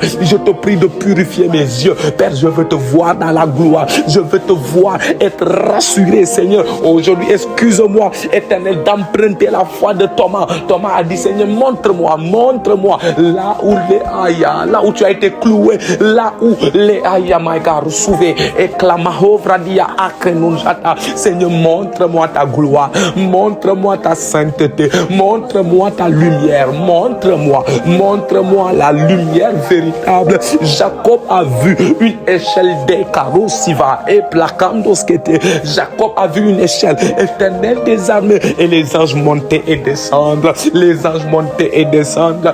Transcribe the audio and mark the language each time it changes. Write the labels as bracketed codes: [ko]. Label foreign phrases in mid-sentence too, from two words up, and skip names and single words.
[fr] Je te prie de purifier mes yeux, Père. Je veux te voir dans la gloire, je veux te voir être rassuré, Seigneur. Aujourd'hui, excuse-moi, éternel, d'emprunter la foi de Thomas. Thomas a dit, Seigneur, montre-moi là où les aya, là où tu as été cloué, là où les aya maïgar souvé et clamahovradia akrenunjata. Seigneur, montre-moi ta gloire, montre-moi ta sainteté, montre-moi ta lumière, montre-moi la lumière véritable. Jacob a vu une échelle des carosiva et placandoskete. Jacob a vu une échelle, éternelle des armées, et les anges montaient et descendent, les anges montaient et descendent.